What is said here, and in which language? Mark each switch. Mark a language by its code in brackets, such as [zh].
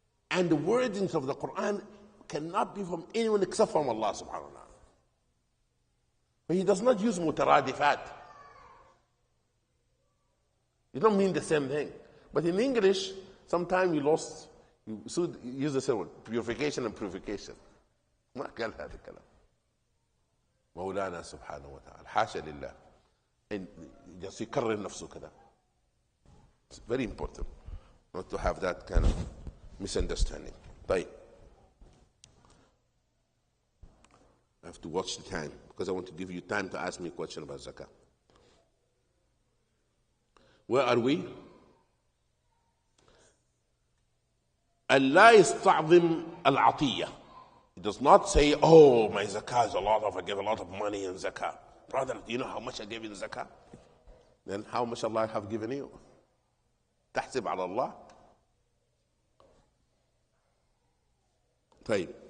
[en] And the wordings of the Quran cannot be from anyone except from Allah subhanahu wa ta'ala. But He does not use mutaradifat. You don't mean the same thing. But in English, sometimes you use the same word, purification and purification. [ar] ما قال هذا الكلام. مولانا سبحانه وتعالى حاشا لله ان يكرر نفسه كذا. [en] It's very important not to have that kind of misunderstanding. [ar] طيب. [en] I have to watch the time because I want to give you time to ask me a question about zakah. Where are we? Allah [ar] يستعظم العطية. [en] He does not say, oh, my zakah is a lot I give a lot of money in zakah. Brother, do you know how much I gave in zakah? Then how much Allah have given you? [ar] تحسب على الله. طيب.